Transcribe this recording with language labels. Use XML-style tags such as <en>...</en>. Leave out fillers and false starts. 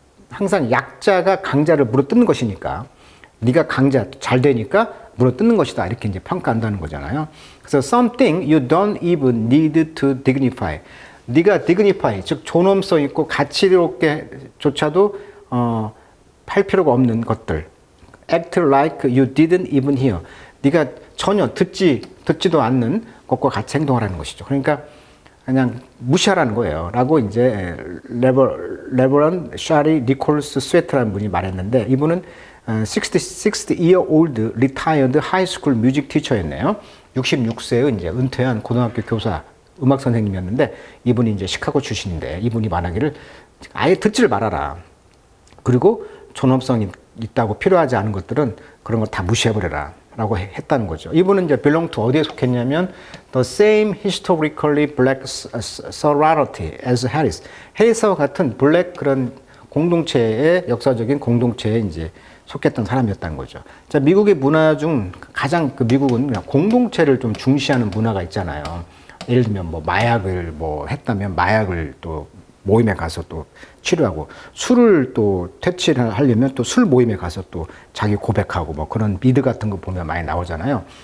<ko>항상 약자가 강자를 물어뜯는 것이니까 네가 강자 잘 되니까 물어뜯는 것이다 이렇게 이제 평가한다는 거잖아요.</ko> <en>그래서 something you don't even need to dignify.</en> <ko>네가 dignify 즉 존엄성 있고 가치롭게조차도 할 필요가 없는 것들.</ko> <en>act like you didn't even hear.</en> <ko>네가 전혀 듣지도 않는 것과 같이 행동하라는 것이죠. 그러니까 그냥 무시하라는 거예요. 라고 이제 레버런 샤리 니콜스 스웨트라는 분이 말했는데 이분은</ko> <en>66-year-old retired high school music teacher</en> <ko>였네요. 66세의 이제 은퇴한 고등학교 교사 음악 선생님이었는데 이분이 이제 시카고 출신인데 이분이 말하기를 아예 듣지를 말아라. 그리고 존엄성이 있다고 필요하지 않은 것들은 그런 거 다 무시해버려라. 라고 했다는 거죠. 이분은 이제</ko> <en>belong to</en> <ko>어디에 속했냐면</ko> <en>the same historically black sorority as Harris.</en> <ko>해리스와 같은 블랙 그런 공동체의 역사적인 공동체에 이제 속했던 사람이었다는 거죠. 자, 미국의 문화 중 가장 미국은 그냥 공동체를 좀 중시하는 문화가 있잖아요. 예를 들면 뭐 마약을 뭐 했다면 마약을 또 모임에 가서 또 치료하고 술을 또 퇴치를 하려면 또 술 모임에 가서 또 자기 고백하고 뭐 그런 미드 같은 거 보면 많이 나오잖아요.</ko>